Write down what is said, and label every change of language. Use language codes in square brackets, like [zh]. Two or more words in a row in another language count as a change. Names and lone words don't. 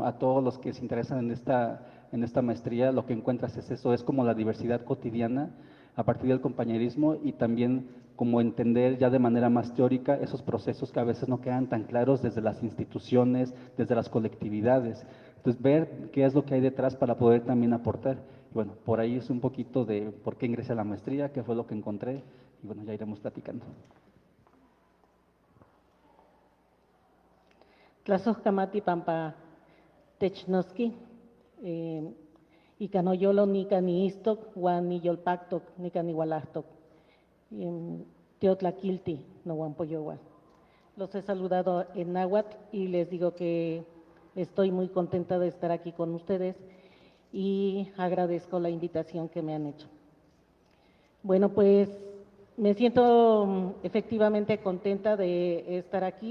[es] A todos los que se interesan en esta maestría, lo que encuentras es eso, es como la diversidad cotidiana a partir del compañerismo y también como entender ya de manera más teórica esos procesos que a veces no quedan tan claros desde las instituciones, desde las colectividades. Entonces, ver qué es lo que hay detrás para poder también aportar. Y bueno, por ahí es un poquito de por qué ingresé a la maestría, qué fue lo que encontré, y bueno, ya iremos platicando. [nah] Tlazohkamati pampa technoski, ika noyolo nika ni istok, wan ni yolpaktok, nika ni walahtok. Teotlakilti, no Wampoyowa. [es] Los he saludado en náhuatl y les digo que estoy muy contenta de estar aquí con ustedes y agradezco la invitación que me han hecho. Bueno, pues me siento efectivamente contenta de estar aquí.